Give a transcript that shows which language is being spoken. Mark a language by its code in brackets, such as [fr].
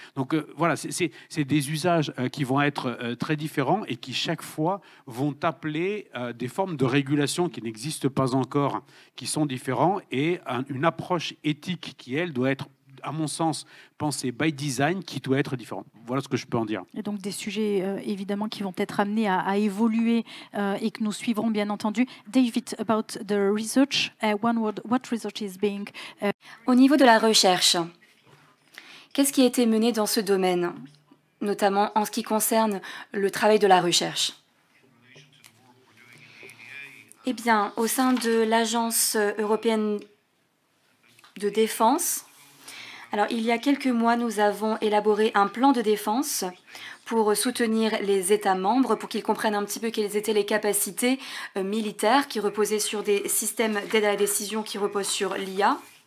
[fr] Donc voilà, c'est des usages qui vont être très différents et qui chaque fois vont appeler des formes de régulation qui n'existent pas encore, qui sont différents, et une approche éthique qui, elle, doit être, à mon sens, pensée by design, qui doit être différente. Voilà ce que je peux en dire. Et donc des sujets, évidemment, qui vont être amenés à évoluer et que nous suivrons, bien entendu. [en] David, about the research, one word, what research is being... [fr] Au niveau de la recherche, qu'est-ce qui a été mené dans ce domaine, notamment en ce qui concerne le travail de la recherche? Eh bien, au sein de l'Agence européenne de défense, alors il y a quelques mois, nous avons élaboré un plan de défense pour soutenir les États membres, pour qu'ils comprennent un petit peu quelles étaient les capacités militaires qui reposaient sur des systèmes d'aide à la décision qui reposent sur l'IA.